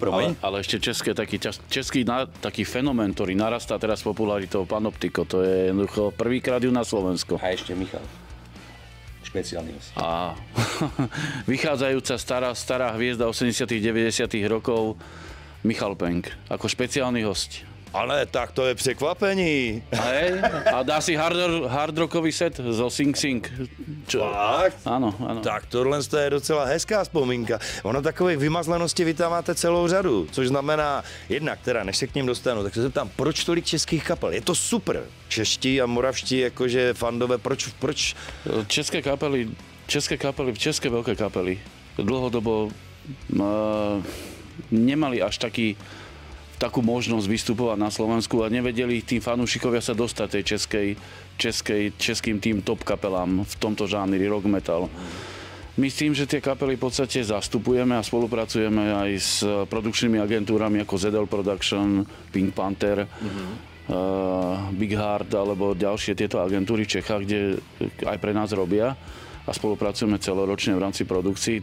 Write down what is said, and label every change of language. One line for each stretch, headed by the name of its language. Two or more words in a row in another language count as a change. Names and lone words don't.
Slovak: ale ešte český taký fenomén, ktorý narastá teraz popularitou, Panoptiko, to je jednoducho prvýkrát ju na Slovensku. A ešte Michal. Špeciálny host. A vychádzajúca stará hviezda 80 90 rokov Michal Penk ako špeciálny host.
Czech: Ale tak to je překvapení.
Slovak: A dá si hardrockový set zo Sing Sing.
Czech: Fakt?
Slovak: Áno.
Czech: Tak tohle je docela hezká vzpomínka. Ono takových vymazlenosti vy tam máte celou řadu, což znamená jednak, teda než se k ním dostanu, tak se zeptám, proč tolik českých kapel? Je to super. Čeští a moravští, jakože fandové, proč?
Slovak: České velké kapely dlhodobo nemali až takú možnosť vystupovať na Slovensku a nevedeli tým fanúšikovia sa dostať tej českým tým top kapelám v tomto žánri rock metal. Myslím, že tie kapely v podstate zastupujeme a spolupracujeme aj s produkčnými agentúrami ako ZL Production, Pink Panther, Big Heart alebo ďalšie tieto agentúry v Čechách, kde aj pre nás robia a spolupracujeme celoročne v rámci produkcií.